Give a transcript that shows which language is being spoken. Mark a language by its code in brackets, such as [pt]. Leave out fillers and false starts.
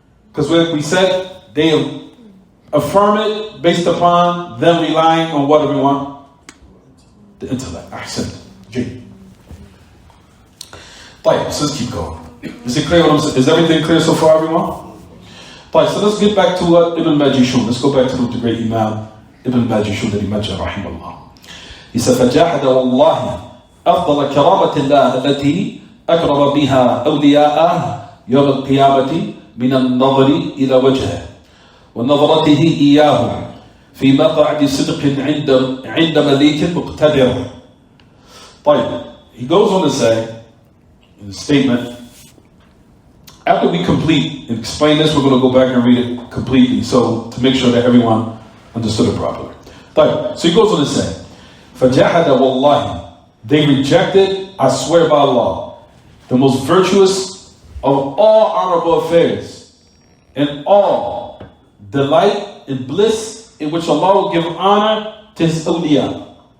[en] Because we said they affirm it based upon them relying on what, everyone? The intellect. Ahsan. G. Right, so let's keep going. Is it clear? Is everything clear so far, everyone? Right, so let's get back to Ibn Majishun. Let's go back to the great Imam Ibn Majishun that he mentioned, rahimahullah. He said, [ar] فَجَاهَدَ وَاللَّهِ أفضل كرامة الله التي أكرم بها أولياءه يوم القيامة من النظر إلى وجهه ونظرته إياه في مقعد صدق عند مليك مقتدر. [en] طيب, he goes on to say in the statement, after we complete and explain this, we're going to go back and read it completely, so to make sure that everyone understood it properly. طيب, so he goes on to say, [ar] فجاهد والله, [en] they rejected, I swear by Allah, the most virtuous of all honorable affairs and all delight and bliss in which Allah will give honor to His awliya.